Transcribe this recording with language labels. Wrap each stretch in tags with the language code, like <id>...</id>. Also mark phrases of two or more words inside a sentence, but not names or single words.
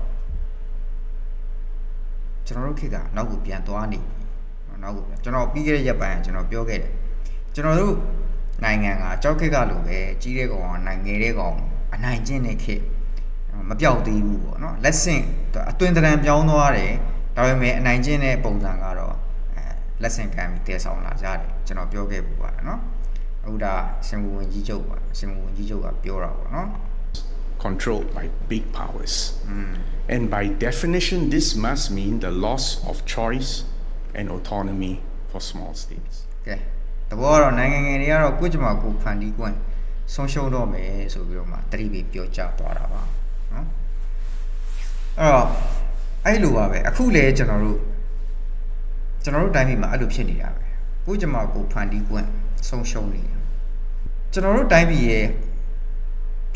<my>ကျွန်တော်တို့ခေတ်ကနောက်ကိုပြန်သွားနေပြီနောက်ကိုကျွန်တော်ပြီးခဲ့တဲ့ရက်ပိုင်းကကျွန်တော်ပြောခဲ့တယ်ကျွန်တော်တို့နိုင်ငံကကြောက်ခေတ်ကလိုပဲကြီးတဲ့ကောင်ကနိုင်ငယ်တဲ့ကောင်အနိုင်ကျင့်တဲ့ခေတ်မပြောက်သေးဘူးပေါ့နော်လက်ဆင့်အတွင်တရံပြောင်းသွားတယ်ဒါပေမဲ့အနိုင်ကျင့်တဲ့ပုံစံကတော့လက်ဆင့်ခံပြီးတည်ဆောင်လာကြတယ်ကျွန်တော်ပြောခဲ့ပူပါတယ်နော်အခုဒါစင်ကာပူဝန်ကြီးချုပ်ပါစင်ကာပူဝန်ကြီးချုပ်ကပြောတာပေါ့နော်</my> <en>controlled by big powers. And by definition, this must mean the loss of choice and autonomy for small states. Okay.</en> <my>တဘောတော့နိုင်ငံငယ်တွေကတော့ကိုယ့်ကြမှာကိုဖန်တီးခွင့်ဆုံးရှုံးတော့မယ်ဆိုပြီးတော့မှတတိပိပြောကြသွားတာပါနော်အဲ့လိုပါပဲအခုလေကျွန်တော်တို့တိုင်းပြည်မှာအဲ့လိုဖြစ်နေတာပဲကိုယ့်ကြမှာကိုဖန်တီးခွင့်ဆုံးရှုံးနေတယ်ကျွန်တော်တို့တိုင်းပြည်ရဲ့ပြ</my>